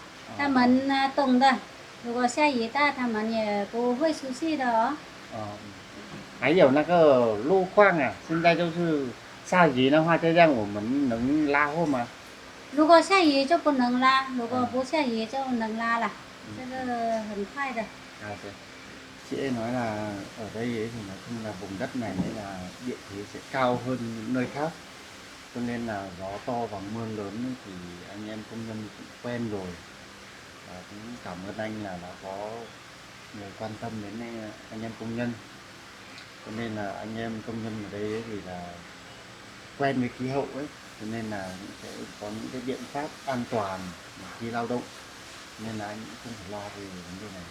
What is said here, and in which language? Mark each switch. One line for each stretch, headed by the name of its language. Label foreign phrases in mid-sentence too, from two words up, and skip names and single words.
Chinese: 他们懂的，如果下雨大，他们也不会出去的哦。还有那个路况啊，现在就是下雨的话，这样我们能拉货吗？如果下雨就不能拉，如果不下雨就能拉了，这个很快的。
Vietnamese: Chị ấy nói là ở đây ấy thì nói chung là vùng đất này nên là địa thế sẽ cao hơn những nơi khác, cho nên là gió to và mưa lớn ấy thì anh em công nhân cũng quen rồi. Và cũng cảm ơn anh là đã có người quan tâm đến anh em công nhân, cho nên là anh em công nhân ở đây ấy thì là quen với khí hậu ấy, cho nên là sẽ có những cái biện pháp an toàn khi lao động, nên là anh cũng không phải lo về vấn đề này.